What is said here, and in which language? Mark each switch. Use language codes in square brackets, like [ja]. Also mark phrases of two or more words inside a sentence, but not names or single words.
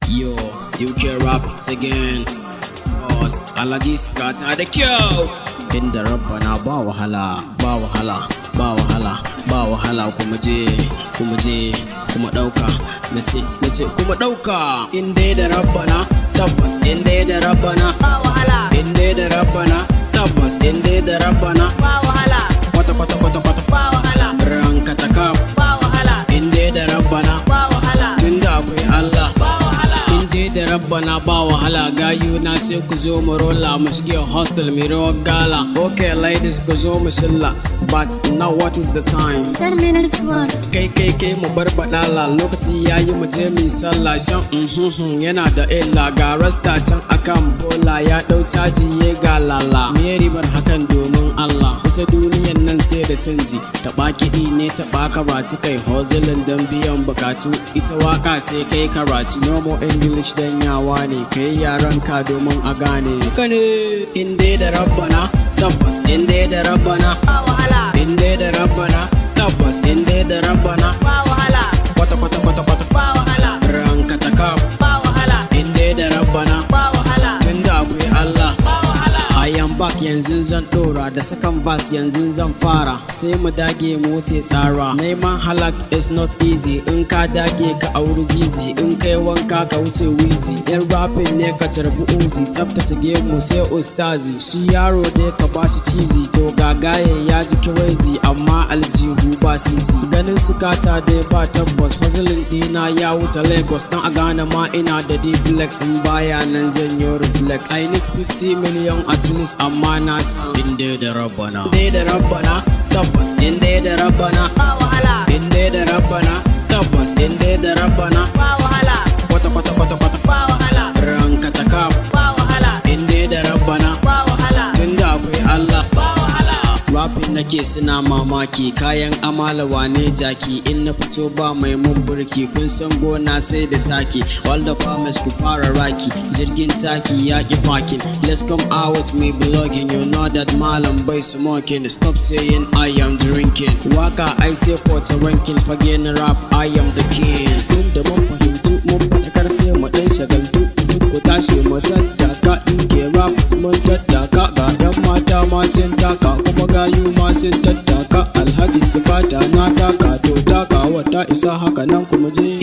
[en] Yo, U K rap again. [ha] Boss, Alhaji Scott, are the kyau. Inda Rabbana ba wahala, ba wahala, ba wahala, ba wahala. Kuma je, kuma je, kuma ɗauka. Na ce, na ce, kuma ɗauka. In dai da Rabbana, tabbas. In dai da Rabbana, Ba wahala. in dai da Rabbana, tabbas. In dai da Rabbana, Ba wahala. kwata, kwata, kwata, kwata. Ba wahala. Ranka ta kaf. Ba wahala. In dai da Rabbana, Ba wahala. tunda akwai Allah. Ba wahala. In dai da Rabbana ba wahala, gayu na sai ku zo mu rola, mu shige hostel mu rawar gala. [en] Okay ladies [ha] ku zo mu shilla, [en] but now what is the time? Ten minutes one. [ha] Kai, kai, kai, mu bar baɗala, lokaci ya yi mu je mu yi sallah. Shan, mhm, yana da illa, ga rasta can akan bola, ya ɗau caji ya ga lala. Me ribar hakan domin Allah? Ita duniyan nan sai da canji, taɓa kiɗi ne, taɓa karatu, kai hustling don biyan bukatu. Ita waka sai kai karatu, [en] no more English [ha] dan yawa ne, kai yaran ka domin a gane. Haka ne. In dai da Rabbana, tabbas. In dai da Rabbana, Ba wahala. in dai da Rabbana, tabbas. In dai da Rabbana, Ba wahala. kwata, kwata, kwata, kwata. Ba wahala. Ranka ta kaf. Ba wahala. In dai da Rabbana, Ba wahala. tunda akwai Allah. Ba wahala. [en] I am back, [ha] yanzu zan ɗora da [en] second verse, [ha] yanzu zan fara. Sai mu dage mu wuce tsara. Neman halak [en] is not easy, [ha] in ka dage ka auri zizi. In kai wanka ka wuce wizi. Yan rapping ne ka tarbi uzi, tsaftace gemu sai ustazi. Shi yaro dai ka bashi cizi, to gagaye ya ji crazy, amma aljihu ba sisi. Ganin sukata dai ba tabbas, puzzle ɗina ya wuce Lagos. Dan a gane ma ina da D-flex, in baya nan zan yi reflex. [en] I need fifty million at least, [ha] amma na san in dai da Rabbana. In dai da Rabbana, tabbas. In dai da Rabbana, Ba wahala. in dai da Rabbana, tabbas. In dai da Rabbana, Ba wahala. kwata, kwata, kwata, kwata. Ba wahala. Ranka ta kaf. Ba wahala. In dai da Rabbana, Ba wahala. tunda akwai Allah. Ba wahala. Rapping nake suna mamaki, kayan amala wane jaki, in na fito ba mai mun burki, kun san gona sai da taki, [en] all the farmers [ha] ku fara raki, jirgin taki ya ki fakin, [en] let's come out, we be blogging, you know that [ha] malam bai [en] smoking, stop saying I am drinking, [ha] waka ai sai for ta ranking, fage na rap, [en] I am the king, [ha] tun da mun fahimci mun faɗakar sai mu ɗan shagaltu, duk ku tashi mu tattaka, U K rap mun tattaka, ga 'yan mata ma sun taka, kuma gayu ma sun tattaka, Alhaji Sufata na taka, to takawa ta isa haka nan kuma je.